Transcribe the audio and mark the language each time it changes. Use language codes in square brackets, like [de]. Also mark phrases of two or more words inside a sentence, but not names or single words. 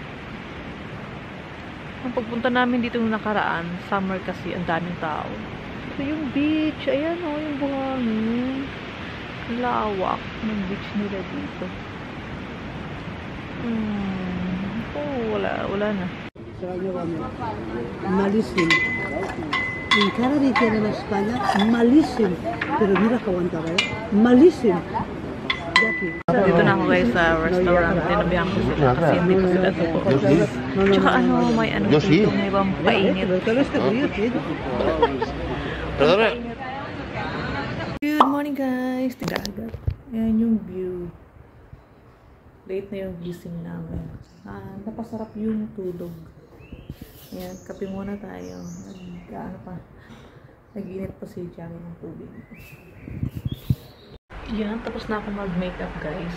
[tl] Ang pagpunta namin dito yung nakaraan, summer kasi, ang daming tao. Ito yung beach. Ayan o, yung buhangin. Lawak ng beach nila dito. Oh, wala na. [es] Malísimo. En cada día en España, malísimo. Pero mira que aguantaba, ¿eh? Malísimo. De aquí. [tl] Dito na ako guys sa restaurant. Tinabihan ko sila kasi hindi ko sila tutupo. Tsaka ano, may ano [es] Yo sí. [tl] dito, may ibang painit. [es] Pero tal vez te ríes, ¿sí? Perdona. [en] Good morning guys! Dagat. [tl] Ayan yung view. Late na yung gising namin. Napasarap yung tulog. Ayan, kape muna tayo. Ano pa? Nag-init pa si Jackie ng tubig. Yan, tapos na ako mag-makeup guys.